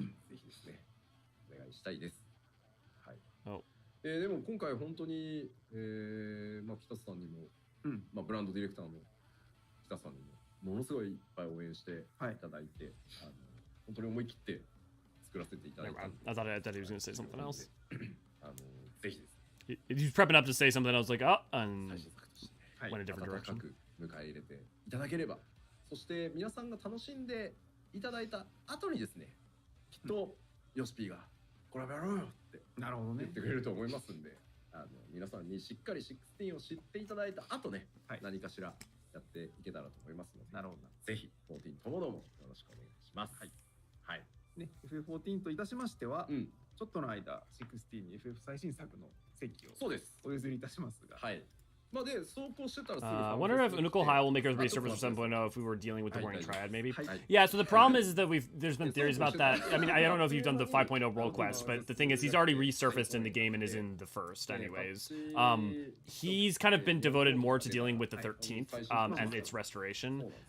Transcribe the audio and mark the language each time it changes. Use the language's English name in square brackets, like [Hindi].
[Japanese] ぜひですね、お願いしたいです。でも今回本当に、まあ、北さんにも、まあ、ブランドディレクターの北さんにもものすごいいっぱい応援していただいて、本当に思い切って作らせていただいた。 [English] I thought he was going to say something else. [Japanese] ぜひです。 [English] He's prepping up to say something else, like, and went a different direction. [Japanese] 迎え入れていただければ、そして皆さんが楽しんでいただいた後にですね、きっとヨシピーがこれやろうよって言ってくれると思いますんで、皆さんにしっかり16を知っていただいた後ね、何かしらやっていけたらと思いますので、ぜひ14ともどもよろしくお願いします。はい。ね、FF14 といたしましては、ちょっとの間16に FF 最新作の席をお譲りいたしますが、はい。 [English] I wonder if Unukel High will make Earth resurface for 7.0 if we were dealing with the Warring Triad, maybe. Yeah, so the problem is that there's been theories about that. I mean, I don't know if you've done the 5.0 world quest, but the thing is, he's already resurfaced in the game and is in the first, anyways. He's kind of been devoted more to dealing with the 13th and its restoration.